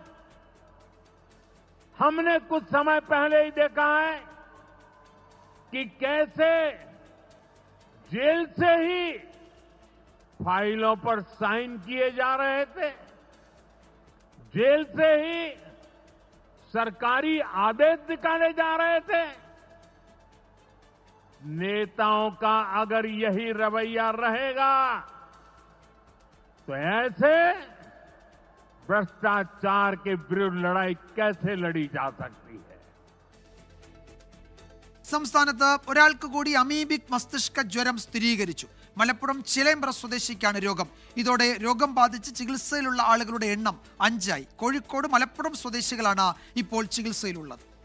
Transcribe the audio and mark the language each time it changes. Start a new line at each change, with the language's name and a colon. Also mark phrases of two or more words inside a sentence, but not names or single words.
Hindi: हमने कुछ समय पहले ही देखा है कि कैसे जेल से ही फाइलों पर साइन किए जा रहे थे, जेल से ही सरकारी आदेश निकाले जा रहे थे. नेताओं का अगर यही रवैया रहेगा तो ऐसे भ्रष्टाचार के विरुद्ध लड़ाई कैसे लड़ी जा सकती है?
Malayalam: സംസ്ഥാനത്ത് ഒരാൾക്ക് കൂടി അമീബിക് മസ്തിഷ്ക ജ്വരം സ്ഥിരീകരിച്ചു. മലപ്പുറം ചിലേമ്പ്ര സ്വദേശിക്കാണ് രോഗം. ഇതോടെ രോഗം ബാധിച്ച് ചികിത്സയിലുള്ള ആളുകളുടെ എണ്ണം 5ആയി. കോഴിക്കോട്, മലപ്പുറം സ്വദേശികളാണ് ഇപ്പോൾ ചികിത്സയിലുള്ളത്.